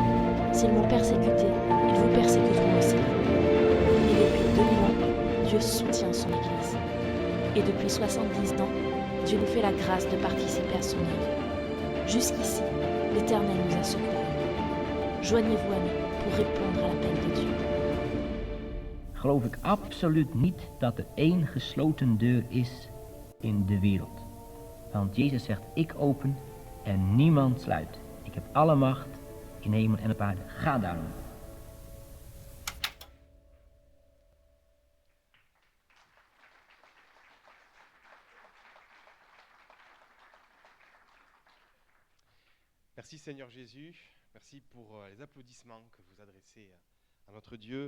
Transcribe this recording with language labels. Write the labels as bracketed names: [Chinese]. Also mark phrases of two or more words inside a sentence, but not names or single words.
[French] S'ils m'ont persécuté, ils vous persécuteront aussi. Et depuis 2000 ans, Dieu soutient son Église. Et depuis 70 ans, Dieu nous fait la grâce de participer à son œuvre. Jusqu'ici, l'Éternel nous a secourus. Joignez-vous à nous pour répondre à l'appel de Dieu. [Dutch] Geloof ik absoluut niet dat er één gesloten deur is in de wereld. Want Jezus zegt, ik open en niemand sluit. Ik heb alle macht in hemel en op aarde. Ga daarom. [French] Merci Seigneur Jésus, merci pour les applaudissements que vous adressez à notre Dieu.